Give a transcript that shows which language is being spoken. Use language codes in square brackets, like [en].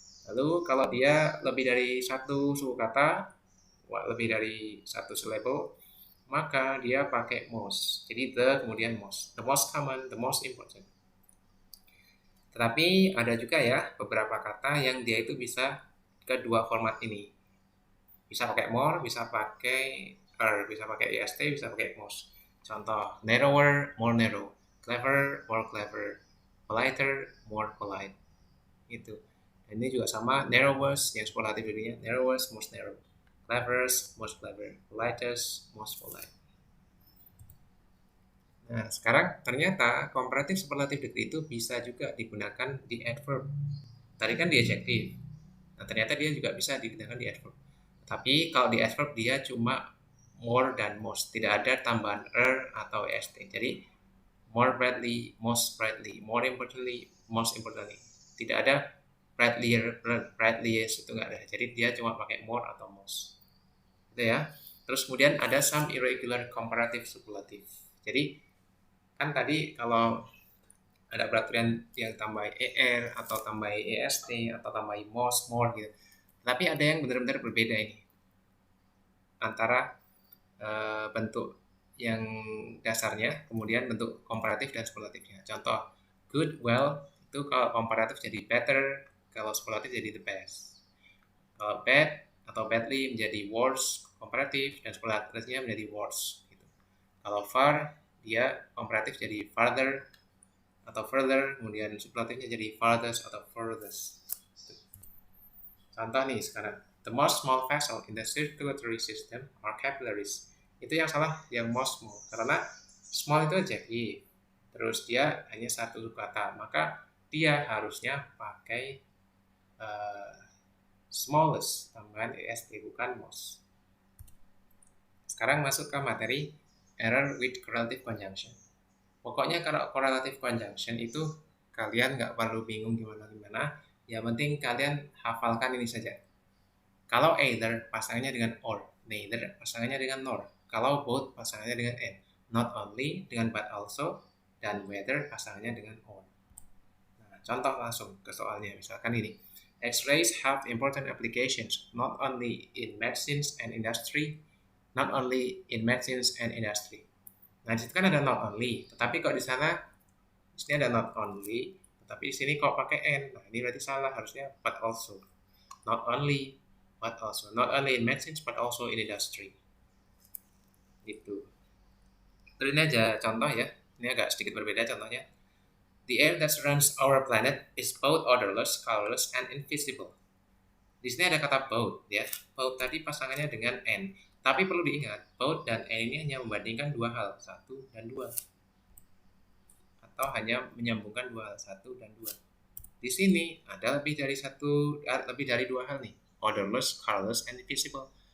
[id] Lalu kalau dia lebih dari satu suku kata, lebih dari satu syllable, maka dia pakai most. Jadi the kemudian most. [en] The most common, the most important. [id] Tetapi ada juga ya beberapa kata yang dia itu bisa kedua format ini. Bisa pakai more, bisa pakai bisa pakai est, bisa pakai most. [en] Contoh, narrower, more narrow. Clever, more clever. Politer, more polite. Itu. [id] Dan ini juga sama, narrowest yang superlatif jadinya, narrowest, most narrow. [en] Cleverest, most clever. Politest, most polite. [id] Nah, sekarang ternyata comparative superlative degree itu bisa juga digunakan di adverb. Tadi kan di adjective. Nah, ternyata dia juga bisa digunakan di adverb. Tapi kalau di adverb dia cuma more dan most, tidak ada tambahan atau est. [en] Jadi more brightly, most brightly, more importantly, most importantly. [id] Tidak ada brightliest, itu nggak ada. Jadi dia cuma pakai more atau most. Gitu ya. Terus kemudian ada [en] some irregular comparative superlative. [id] Jadi kan tadi kalau ada peraturan yang tambah er atau tambah est atau tambah most, more gitu. Tapi ada yang benar-benar berbeda ini antara bentuk yang dasarnya, kemudian bentuk komparatif dan superlatifnya. Contoh, good, well, itu kalau komparatif jadi better, kalau superlatif jadi the best. Kalau bad atau badly menjadi worse, komparatif, dan superlatifnya menjadi worse. Gitu. Kalau far, dia komparatif jadi farther atau further, kemudian superlatifnya jadi farthest atau furthest. Contoh nih sekarang, [en] the most small vessel in the circulatory system are capillaries. [id] Itu yang salah, yang most small. Karena small itu adjektif, terus dia hanya satu kata, maka dia harusnya pakai smallest, tambahan est, bukan most. Sekarang masuk ke materi error with correlative conjunction. Pokoknya kalau correlative conjunction itu kalian nggak perlu bingung gimana-gimana, yang penting kalian hafalkan ini saja. Kalau either pasangannya dengan or, neither pasangannya dengan nor. Kalau both pasangannya dengan and, not only dengan but also, dan whether pasangannya dengan or. Nah, contoh langsung ke soalnya, misalkan ini. [en] X-rays have important applications not only in medicines and industry, not only in medicines and industry. [id] Nah, di situ kan ada not only, tetapi kok di sini ada not only, tetapi di sini kok pakai and. Nah, ini berarti salah, harusnya but also. [en] Not only, but also. Not only in medicine, but also in industry. [id] Gitu. Terus ini aja contoh ya. Ini agak sedikit berbeda contohnya. [en] The air that surrounds our planet is both odorless, colorless, and invisible. [id] Di sini ada kata both ya. Both tadi pasangannya dengan and. Tapi perlu diingat, both dan and ini hanya membandingkan dua hal, satu dan dua. Atau hanya menyambungkan dua hal, satu dan dua. Di sini ada lebih dari dua hal nih, [en] odorless, colorless, and invisible.